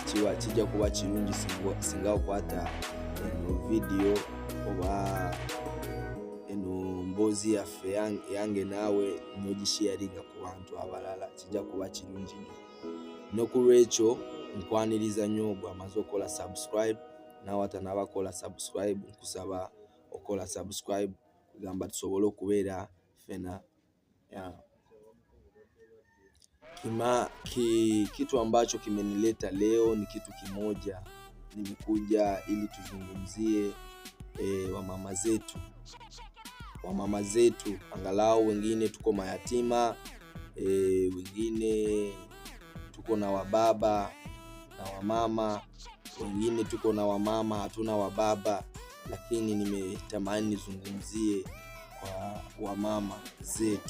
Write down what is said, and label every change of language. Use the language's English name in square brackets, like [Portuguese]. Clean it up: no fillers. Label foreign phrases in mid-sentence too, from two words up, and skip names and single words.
[Ganda] kiwa kijja kuba kirungi singa okwata video oba mbozi yaffe yange nawe nogisharinga ku bantu abalala, kijja kuba kirungi no kulwekyo nkwaniriza nyogo amaze okola subscribe, nawe atanabakola subscribe nkusaba okola subscribe kugamba tusobole okubeera fena. [Swahili] Kitu ambacho kimenileta leo ni kitu kimoja. Nimekuja ili tuzungumzie wamama zetu, angalau wengine tuko mayatima, wengine tuko na wababa na wamama, wengine tuko na wamama hatuna wababa, lakini nimetamani nizungumzie kwa wamama zetu.